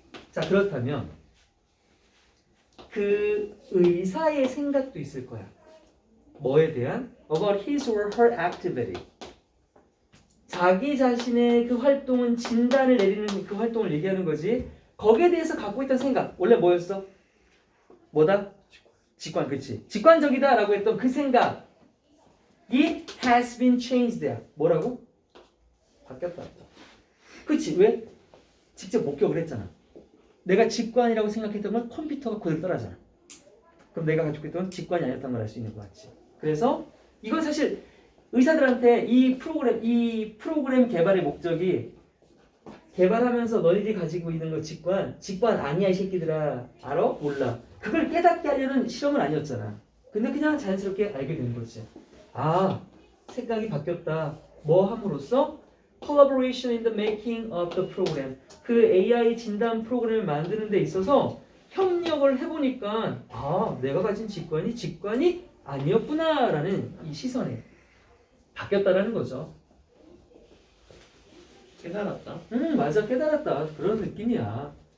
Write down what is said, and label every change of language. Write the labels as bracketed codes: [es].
[ko] 자, 그렇다면 그 의사의 생각도 있을 거야. 뭐에 대한? [en] About his or her activity. [ko] 자기 자신의 그 활동은 진단을 내리는 그 활동을 얘기하는 거지. 거기에 대해서 갖고 있던 생각 원래 뭐였어? 뭐다? 직관, 그치? 직관적이다라고 했던 그 생각이 [en] has been changed [ko] 야. 뭐라고? 바뀌었다. 그치? 왜? 직접 목격을 했잖아. 내가 직관이라고 생각했던 걸 컴퓨터가 그대로 따라하잖아. 그럼 내가 가지고 있던 직관이 아니었던 걸 알 수 있는 거 같지. 그래서 이건 사실 의사들한테 이 프로그램 개발의 목적이 개발하면서 너희들이 가지고 있는 거 직관 아니야 이 새끼들아. 알아? 몰라. 그걸 깨닫게 하려는 실험은 아니었잖아. 근데 그냥 자연스럽게 알게 된 거지. 아, 생각이 바뀌었다. 뭐 함으로써? [en] Collaboration in the making of the program. [ko] 그 AI 진단 프로그램을 만드는 데 있어서 협력을 해보니까 아, 내가 가진 직관이 아니었구나라는 이 시선에 바뀌었다라는 거죠. 깨달았다. 맞아. 깨달았다. 그런 느낌이야.